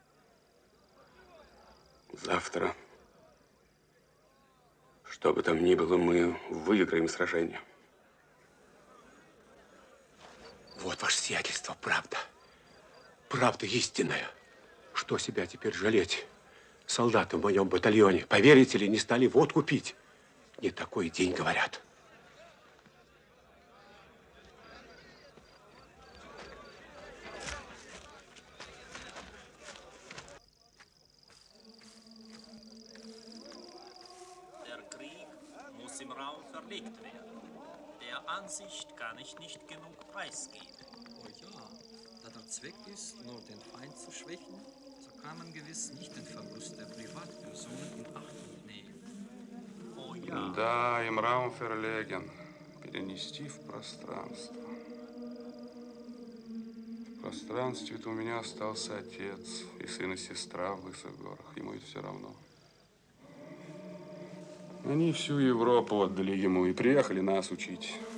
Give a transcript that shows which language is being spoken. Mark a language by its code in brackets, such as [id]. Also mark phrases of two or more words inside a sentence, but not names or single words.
[ru] Завтра, что бы там ни было, мы выиграем сражение. Вот ваше сиятельство, правда. Правда истинная. Что себя теперь жалеть? Солдаты в моем батальоне, поверите ли, не стали водку пить. Не такой день, говорят. [de] Der Krieg muss im Raum verlegt werden. Der Ansicht kann ich nicht genug preisgeben. Oh ja, da der Zweck ist, nur den Feind zu schwächen, so kann man gewiss nicht den Verlust der Privatpersonen in Achtung nehmen. Oh ja. Да, im Raum verlegen. [ru] Перенести в пространство. В пространстве-то у меня остался отец и сын и сестра в Лысых горах. Ему это все равно. Они всю Европу отдали ему и приехали нас учить.